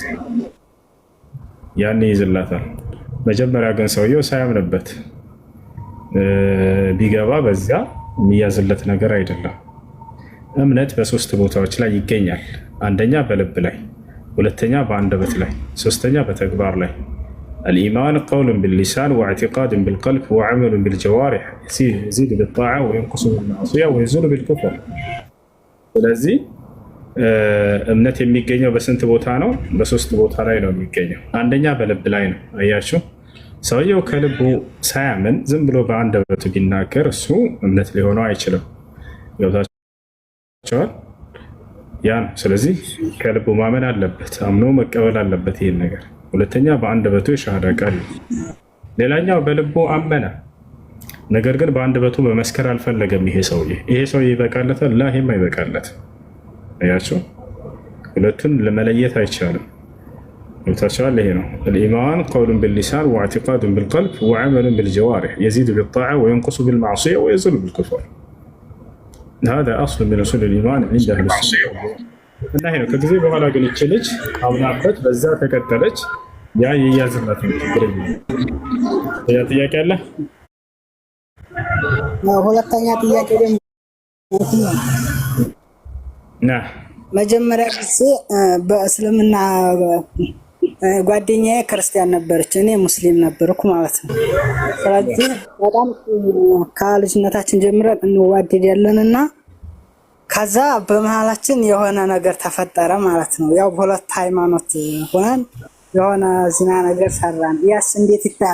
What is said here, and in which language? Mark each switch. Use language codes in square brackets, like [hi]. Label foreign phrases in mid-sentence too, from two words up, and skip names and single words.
[am] ያኔ ይዝላታል። መጀመሪያ ግን ሰውየው ሳያምንበት ቢገባ በዚያ የሚያዝለት ነገር አይደለም። እምነት በሶስት ቦታዎች ላይ ይገኛል። አንደኛ በልብ ላይ፣ ሁለተኛ በአንደበት ላይ፣ ሶስተኛ በተግባር ላይ። [ar] الإيمان قول باللسان واعتقاد بالقلب وعمل بالجوارح يزيد بالطاعة وينقص بالمعصية ويزول بالكفر. [am] ስለዚህ እምነት የሚገኘው በስንት ቦታ ነው? በሶስት ቦታ ላይ ነው የሚገኘው። አንደኛ በልብ ላይ ነው። አያችሁ፣ ሰውየው ከልቡ ሳያምን ዝም ብሎ በአንደበቱ ቢናገር እሱ እምነት ሊሆነው አይችልም። ገብታችኋል? ያ ነው። ስለዚህ ከልቡ ማመን አለበት፣ አምኖ መቀበል አለበት ይህን ነገር። ሁለተኛ በአንደበቱ የሻሃዳ ቃል። ሌላኛው በልቡ አመነ፣ ነገር ግን በአንደበቱ መመስከር አልፈለገም። ይሄ ሰውዬ ይበቃለታል? ላ ይሄም አይበቃለት። አያችሁ፣ ሁለቱን ለመለየት አይቻልም። ገብታችኋል? ይሄ ነው [ar] الإيمان قول باللسان واعتقاد بالقلب وعمل بالجوارح يزيد بالطاعة وينقص بالمعصية ويزول بالكفر. هذا أصل من أصول الإيمان عند أهل السنة. [am] እና ይሄ ነው። ከጊዜ በኋላ ግን እቺ ልጅ አምናበት በዛ ተከተለች። ያ የያዝላት ነው ችግር የለም። ጥያቄ አለ? ሁለተኛ ጥያቄ ደግሞ መጀመሪያ ጊዜ በእስልምና ጓደኛዬ ክርስቲያን ነበረች፣ እኔ ሙስሊም ነበርኩ ማለት ነው። ስለዚህ በጣም ከልጅነታችን ጀምረን እንዋደዳለንና ከዛ በመሃላችን የሆነ ነገር ተፈጠረ ማለት ነው። ያው በሁለት ሃይማኖት ሆነን የሆነ ዚና ነገር ሰራን። ያስ እንዴት ይታያል?